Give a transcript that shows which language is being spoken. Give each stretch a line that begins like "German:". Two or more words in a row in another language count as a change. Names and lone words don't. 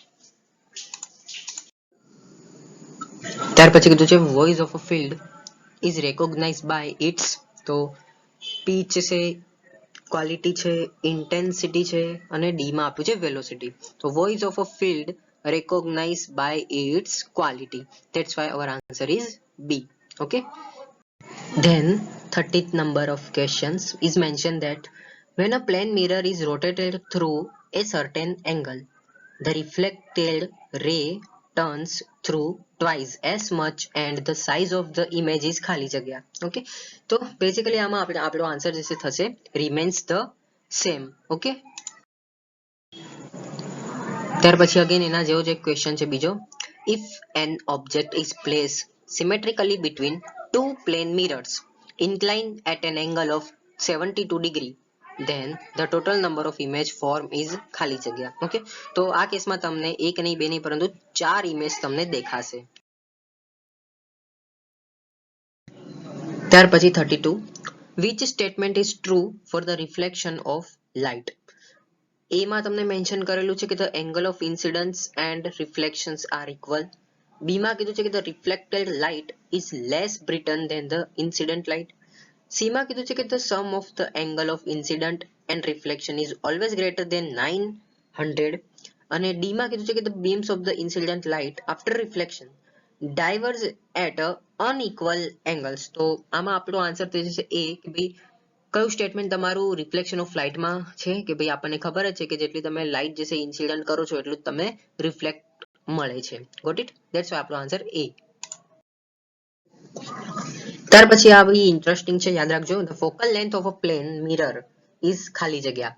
Gujarati: ત્યાર પછી કીધું છે
English: voice of a field is recognise by its,
Gujarati: તો પીચ છે, ક્વોલિટી છે, ઇન્ટેન્સિટી છે, અને ડી માં આપ્યું છે વેલોસિટી.
English: તો voice of a field recognized by its quality, that's why our answer is B. Okay, then 30th number of questions is mentioned that when a plane mirror is rotated through a certain angle, the reflected ray turns through twice as much and the size of the image is
Gujarati: ખાલી જગ્યા. Okay, તો basically આમાં આપણો આન્સર જે થશે
English: remains the same.
Gujarati: Okay, ત્યાર પછી અગેન એના જેવો જ એક ક્વેશ્ચન છે બીજો,
English: if an object is placed symmetrically between two plane mirrors inclined at an angle of 72 degree, then the total number of image form is
Gujarati: ખાલી જગ્યા. ઓકે, તો આ કેસમાં તમને એક નહીં બે નહીં પરંતુ 4 ઇમેજ તમને દેખાશે. ત્યાર પછી
English: 32 which statement is true for the reflection of light,
Gujarati: એમાં તમને મેન્શન કરેલું છે કે the
English: angle of incidence and reflections are equal,
Gujarati: બી માં કીધું છે કે
English: the reflected light is less bright than the incident light,
Gujarati: સી માં કીધું છે કે
English: the sum of the angle of incident and reflection is always greater than 900,
Gujarati: અને ડી માં કીધું છે કે
English: the beams of the incident light after reflection diverge at a unequal angles.
Gujarati: તો આમાં આપણો આન્સર થઈ જશે એ, કે ભાઈ કયું સ્ટેટમેન્ટ તમારું
English: reflection of lightમાં
Gujarati: છે, કે ભાઈ આપણને ખબર જ છે કે જેટલી તમે લાઇટ જે છે ઇન્સિડન્ટ કરો છો એટલું તમને રિફ્લેક્ટ મળે છે.
English: got it?
Gujarati: ધેટ્સ આપણો આન્સર એ. ત્યાર પછી આવી ઇન્ટરેસ્ટિંગ છે, યાદ રાખજો,
English: the focal length of a plane mirror is
Gujarati: ખાલી જગ્યા.